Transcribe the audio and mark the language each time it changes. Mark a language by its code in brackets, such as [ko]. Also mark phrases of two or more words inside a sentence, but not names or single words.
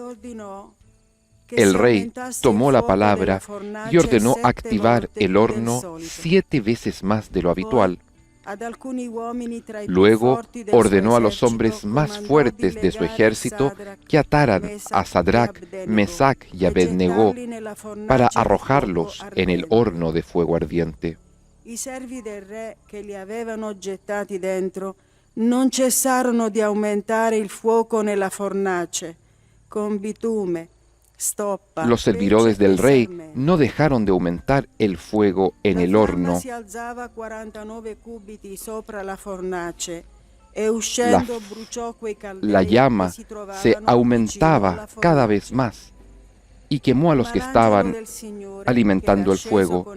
[es] El rey tomó la palabra y ordenó activar el horno 7 veces más de lo habitual. Luego ordenó a los hombres más fuertes de su ejército que ataran a Sadrach, Mesach y Abednego para arrojarlos en el horno de fuego ardiente. [it] I servi del re che li avevano gettati dentro non cessarono di aumentare il fuoco nella fornace con bitume. [es] Los servidores del rey no dejaron de aumentar el fuego en el horno. La llama se aumentaba cada vez más y quemó a los que estaban alimentando el fuego.